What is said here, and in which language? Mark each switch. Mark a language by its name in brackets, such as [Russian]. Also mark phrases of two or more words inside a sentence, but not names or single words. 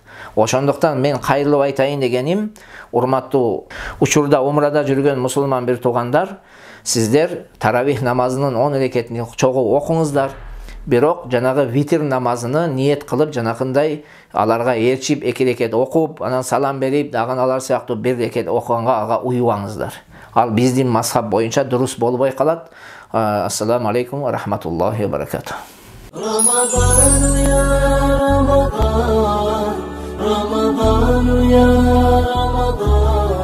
[Kyrgyz] Ошондуктан мен кайрылып айтайын дегеним, урматтуу учурда умрада жүргөн мусулман bir туугандар, сиздер таравих намазынын 10 рекетин чогуу окуңуздар. Бирок жанагы витр намазыны ниет кылып, жанакындай аларга ээрчип 2 рекет окуп, анан салам берип, дагы алар сыяктуу 1 рекет окуганга ага уюбаңыздар. Ал биздин мазхаб боюнча дурус болбой калат. [Arabic] السلام عليكم ورحمة الله وبركاته. رمضان يا رمضان، رمضان يا رمضان.